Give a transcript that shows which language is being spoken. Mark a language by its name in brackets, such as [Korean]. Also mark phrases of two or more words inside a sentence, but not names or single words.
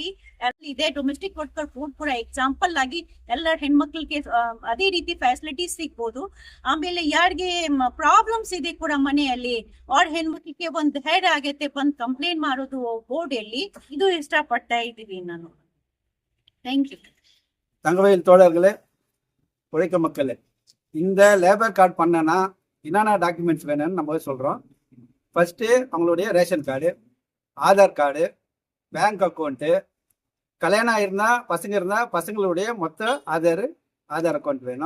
[Kannada] ಇದೇ [English] domestic worker board [Kannada] ಕೂಡ ಎಕ್ಸಾಂಪಲ್ ಆಗಿ ಎಲ್ಲ ಹೆಣ್ಮಕ್ಳಿಗೆ ಅದೇ ರೀತಿ ಫ್ಯಾಸಿಲಿಟೀಸ್ ಸಿಗ್ಬೋದು. ಆಮೇಲೆ ಯಾರಿಗೆ ಪ್ರಾಬ್ಲಮ್ಸ್ ಇದೆ ಕೂಡ ಮನೆಯಲ್ಲಿ, ಅವ್ರ ಹೆಣ್ಮಕ್ಳಿಗೆ ಒಂದ್ ಹೆಡ್ ಆಗತ್ತೆ ಬಂದ್ ಕಂಪ್ಲೇಂಟ್ ಮಾಡೋದು ಬೋರ್ಡ್ ಅಲ್ಲಿ. ಇದು ಇಷ್ಟಪಡ್ತಾ ಇದೀವಿ ನಾನು. [English] thank you. [Tamil] தங்கவயல் தோழர்களே, உழைக்க மக்களே, இந்த [English] labour card [Tamil] பண்ணனா என்னென்ன டாக்குமெண்ட்ஸ் வேணும்னு நம்ம சொல்கிறோம். ஃபஸ்ட்டு அவங்களுடைய [English] ration card, [Tamil] ஆதார் கார்டு, [English] bank account, [Tamil] கல்யாணம் ஆயிருந்தால் பசங்க இருந்தால் பசங்களுடைய மொத்த ஆதார் அக்கௌண்ட் வேணும்.